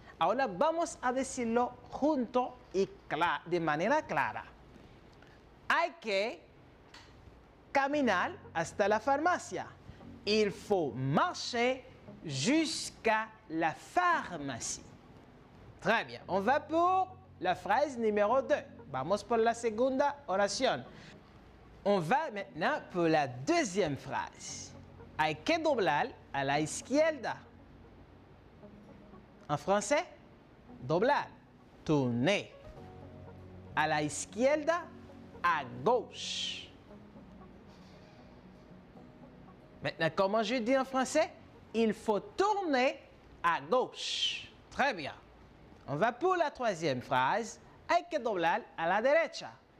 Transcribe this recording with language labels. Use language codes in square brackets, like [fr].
[es] Ahora vamos a decirlo junto y de manera clara. Hay que caminar hasta la farmacia. [fr] Il faut marcher jusqu'à la pharmacie. Très bien. On va pour la phrase numéro 2. [es] Vamos por la segunda oración. [fr] On va maintenant pour la deuxième phrase. [es] Hay que doblar a la izquierda. [fr] En français? [es] doblar, tourner. A la izquierda, à gauche. [fr] Maintenant, comment je dis en français? Il faut tourner à gauche. Très bien. On va pour la troisième phrase. [es] Hay que doblar a la derecha.